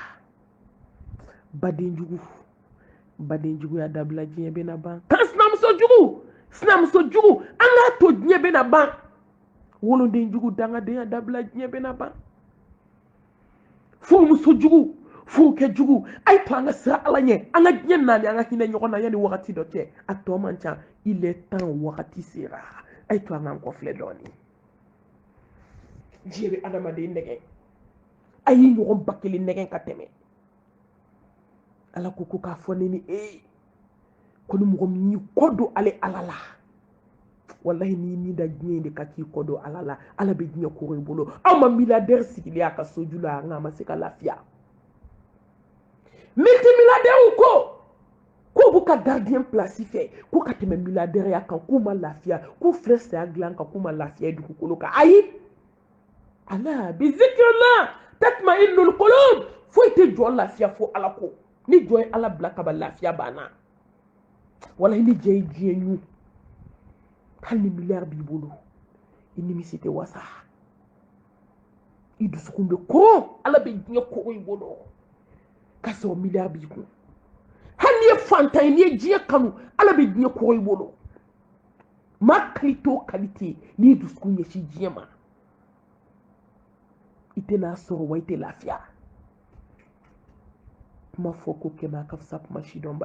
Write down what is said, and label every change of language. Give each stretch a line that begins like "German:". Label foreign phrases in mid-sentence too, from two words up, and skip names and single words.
Bambara: baden jugu ya dabila diɲɛ bɛna ban kan sinamuso jugu an k'a to diɲɛ bɛna ban woloden jugu dangadenya dabila diɲɛ bɛna ban furumuso jugu furukɛ jugu a ye to an ka sira ala ɲɛ an ka diɲɛ naani an ka hinɛ ɲɔgɔn na yanni wagati dɔ cɛ a tɔ man ca
French: il est temps
Bambara: wagati sera a ye to an k'an kɔfilɛ dɔɔni diɲɛ bɛ adamaden nɛgɛ a y'i ɲɔgɔn 1000 nɛgɛ ka tɛmɛ ala ko k'a fɔ ne ni ko ni mɔgɔ min y'i kɔ don ale ala la wallahi n'i ni da diɲɛ de ka k'i kɔ don ala la ala bɛ diɲɛ koro i bolo aw ma milliardaire sigilen a ka soju la nka a ma se ka lafiya multimilliardaire ko b'u ka gardien place fɛ ko ka tɛmɛ milliardaire ya kan k'u ma lafiya k'u filɛ saya dilan kan k'u ma lafiya dugukolo kan ayi
Arabic: ألا بذكر الله تطمئن القلوب
Bambara: foyi tɛ jɔ lafiya fo ala ko ni jɔ ye ala bila ka ban lafiya banna wallahi ni jɛ ye diɲɛ ɲu hali ni miliyari b'i bolo i nimisi tɛ wasa i dusukun bɛ kɔrɔ ala bɛ diɲɛ kɔrɔ i bolo k'a sɔrɔ miliyari b'i kun hali n'i ye fantan ye n'i ye diɲɛ kanu ala bɛ diɲɛ kɔrɔ i bolo maa kalite o kalite n'i ye dusukun ɲɛsin diɲɛ ma i tɛna sɔrɔ wa i tɛ lafiya kuma fɔ ko kɛmɛ a ka fisa kuma si dɔn